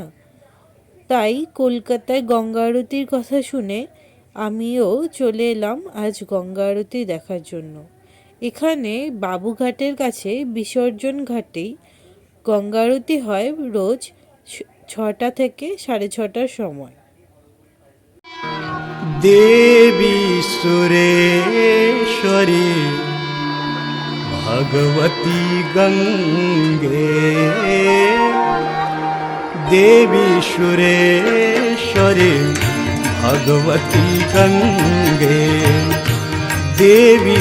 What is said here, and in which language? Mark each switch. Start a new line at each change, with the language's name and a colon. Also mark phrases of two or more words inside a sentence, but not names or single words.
Bangla: তাই কলকাতায় গঙ্গা আরতির কথা শুনে আমিও চলে এলাম আজ গঙ্গা আরতি দেখার জন্য। এখানে বাবুঘাটের কাছে বিসর্জন ঘাটেই গঙ্গা আরতি হয় রোজ 6টা থেকে 6:30টার সময়।
Sanskrit: देवी सुरेश्वरी भगवती गंगे, देवी सुरेश्वरी भगवती गंगे, देवी